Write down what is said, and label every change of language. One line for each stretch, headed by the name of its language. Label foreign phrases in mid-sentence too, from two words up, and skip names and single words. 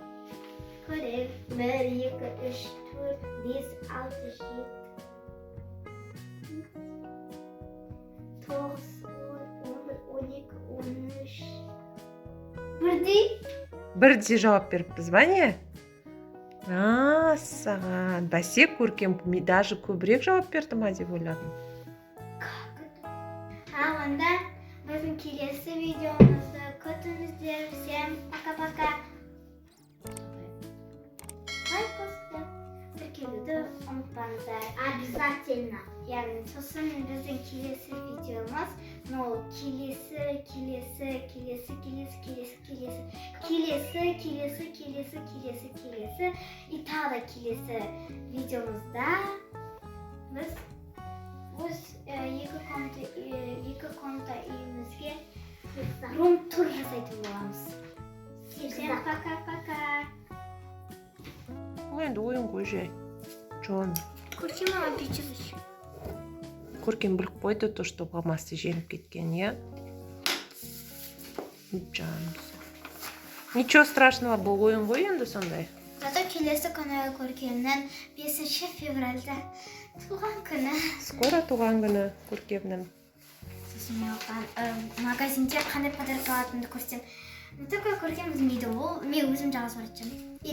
Kazakh: Көрем. 1, 2, 3, 4, 5, 6, 7, 9, 10, 11, 12, 13. Бірдей? Бірде жауап беріппіз ба не? Саған. Бәсе көркем даже көбірек жауап берді ма деп ойладым. Онда біздің келесі видеомызды күтіңіздер.
Russian: Всем пока-пока.
Kazakh: Лайк қосып, тіркелуді ұмытпаңыздар.
Russian: Обязательно.
Kazakh: Яғни сосын біздің келесі видеомыз, келесі и тағы да келесі видеомызда біз өз екі комната үйімізге рум-тур жасайтын боламыз.
Russian: Всем пока-пока.
Kazakh: Бұл енді ойын ғой жай. Джон. Көркем маған печенье. Көркем біліп қойды,
Russian: то, что
Kazakh: мамасы жеңіп кеткен,
Russian: я? Ничего страшного,
Kazakh: бұл ойын ғой енді сондай. Зато келесі күні Көркемнің 5 февральда туған күні. Скоро туған күні Көркемнің. Сосын мен оған магазинде қандай подарок алатынымды көрсетем. Только Көркем білмейді, ол мен өзім жалғыз баратжам.